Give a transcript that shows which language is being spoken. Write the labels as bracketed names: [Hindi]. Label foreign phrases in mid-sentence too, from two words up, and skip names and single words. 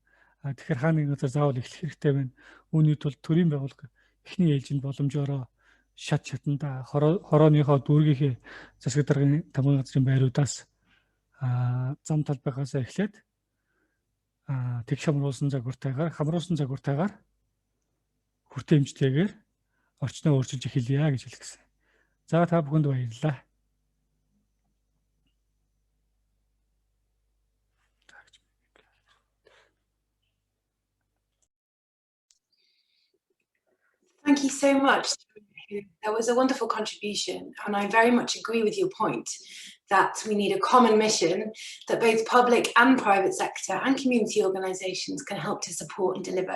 [Mongolian] Тэгэхээр хааны газар заавал эхлэх хэрэгтэй байна. Үүний тулд төрийн байгууллага эхний ээлжинд боломжоор шатанда хорооныхоо дүүргийнхээ засаг даргын тамгын газрын байруудаас зам талбайгаас эхлээд тэг хамруулсан загвартайгаар хүртээмжтэйгээр орчноо өөрчилж эхэлье гэж хэлсэн. За та бүхэнд баярлалаа. [English] Thank you so much. That was a wonderful contribution, and I very much agree with your point that we need a common mission that both public and private sector and community organisations can help to support and deliver.